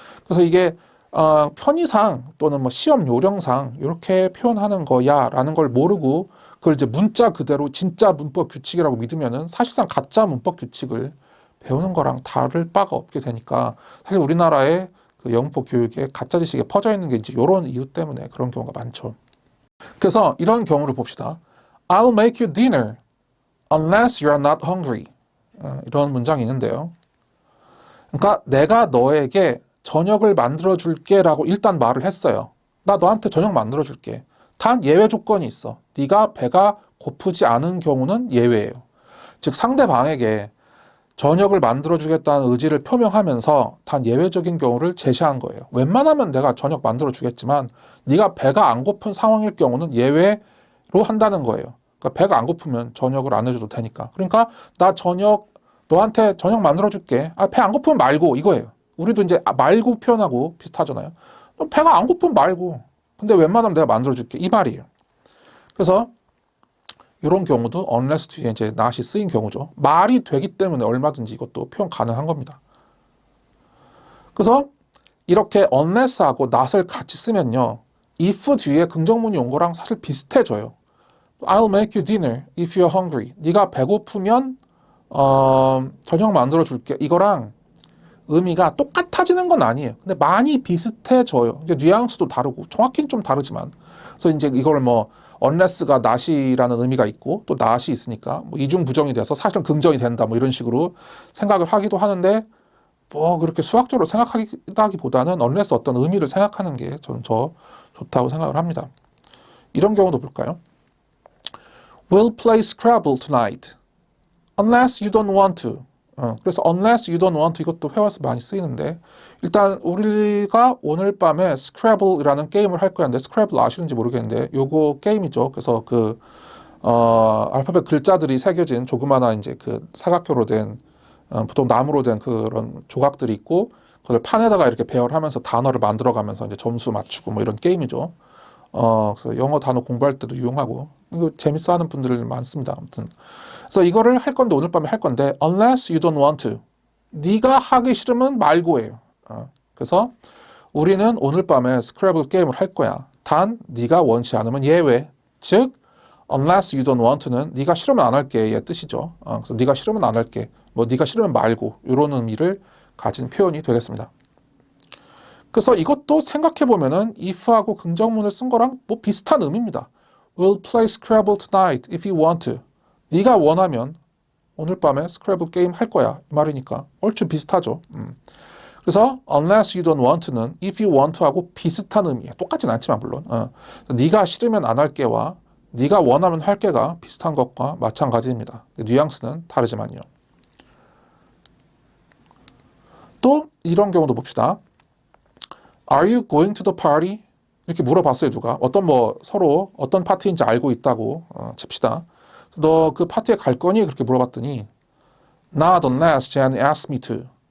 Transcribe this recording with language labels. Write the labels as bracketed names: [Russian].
[Korean] 그래서 이게 편의상 또는 뭐 시험 요령상 이렇게 표현하는 거야라는 걸 모르고 그걸 이제 문자 그대로 진짜 문법 규칙이라고 믿으면은 사실상 가짜 문법 규칙을 배우는 거랑 다를 바가 없게 되니까, 사실 우리나라의 그 영문법 교육에 가짜 지식에 퍼져 있는 게 이제 이런 이유 때문에 그런 경우가 많죠. 그래서 이런 경우를 봅시다. [English] I'll make you dinner unless you're not hungry. [Korean] 이런 문장이 있는데요. 그러니까 내가 너에게 저녁을 만들어 줄게 라고 일단 말을 했어요. 나 너한테 저녁 만들어 줄게. 단 예외 조건이 있어. 네가 배가 고프지 않은 경우는 예외예요. 즉 상대방에게 저녁을 만들어 주겠다는 의지를 표명하면서 단 예외적인 경우를 제시한 거예요. 웬만하면 내가 저녁 만들어 주겠지만 네가 배가 안 고픈 상황일 경우는 예외로 한다는 거예요. 그러니까 배가 안 고프면 저녁을 안 해줘도 되니까. 그러니까 나 너한테 저녁 만들어 줄게. 배 안 고프면 말고, 이거예요. 우리도 이제 말고 표현하고 비슷하잖아요. 배가 안 고프면 말고, 근데 웬만하면 내가 만들어 줄게, 이 말이에요. 그래서 이런 경우도 unless 뒤에 이제 not이 쓰인 경우죠. 말이 되기 때문에 얼마든지 이것도 표현 가능한 겁니다. 그래서 이렇게 unless하고 not을 같이 쓰면요, if 뒤에 긍정문이 온 거랑 사실 비슷해져요. [English] I'll make you dinner if you're hungry. [Korean] 네가 배고프면 저녁 만들어 줄게. 이거랑 의미가 똑같아지는 건 아니에요. 근데 많이 비슷해져요. 뉘앙스도 다르고 정확히는 좀 다르지만. 그래서 이제 이걸 뭐 unless가 not이라는 의미가 있고 또 not이 있으니까 뭐 이중 부정이 돼서 사실은 긍정이 된다, 뭐 이런 식으로 생각을 하기도 하는데, 뭐 그렇게 수학적으로 생각하기보다는 unless 어떤 의미를 생각하는 게 저는 더 좋다고 생각을 합니다. 이런 경우도 볼까요? [English] We'll play Scrabble tonight unless you don't want to. [Korean] 그래서 [English] unless you don't want to, [Korean] 이것도 회화에서 많이 쓰이는데, 일단 우리가 오늘 밤에 스크래블이라는 게임을 할 거였는데, 스크래블 아시는지 모르겠는데 요거 게임이죠. 그래서 알파벳 글자들이 새겨진 조그마한 이제 그 사각형으로 된 보통 나무로 된 그런 조각들이 있고 그걸 판에다가 이렇게 배열하면서 단어를 만들어가면서 이제 점수 맞추고 뭐 이런 게임이죠. 그래서 영어 단어 공부할 때도 유용하고 이거 재밌어하는 분들 많습니다. 아무튼 그래서 이거를 할 건데 오늘 밤에 할 건데 [English] unless you don't want to [Korean] 네가 하기 싫으면 말고예요. 그래서 우리는 오늘 밤에 스크래블 게임을 할 거야. 단 네가 원치 않으면 예외. 즉 [English] unless you don't want to [Korean] 는 네가 싫으면 안 할게의 뜻이죠. 그래서 네가 싫으면 안 할게. 뭐 네가 싫으면 말고 이런 의미를 가진 표현이 되겠습니다. 그래서 이것도 생각해 보면은 if하고 긍정문을 쓴 거랑 뭐 비슷한 의미입니다. [English] We'll play Scrabble tonight if you want to. [Korean] 네가 원하면 오늘 밤에 스크래블 게임 할 거야 이 말이니까 얼추 비슷하죠. 그래서 [English] unless you don't want to [Korean] 는 [English] if you want to [Korean] 하고 비슷한 의미예요. 똑같진 않지만 물론 네가 싫으면 안 할게와 네가 원하면 할게가 비슷한 것과 마찬가지입니다. 뉘앙스는 다르지만요. 또 이런 경우도 봅시다. [English] Are you going to the party? [Korean] 이렇게 물어봤어요. 누가 어떤 뭐 서로 어떤 파티인지 알고 있다고 칩시다. 너 그 파티에 갈 거니? 그렇게 물어봤더니 [English] Not unless Jenny asks me to.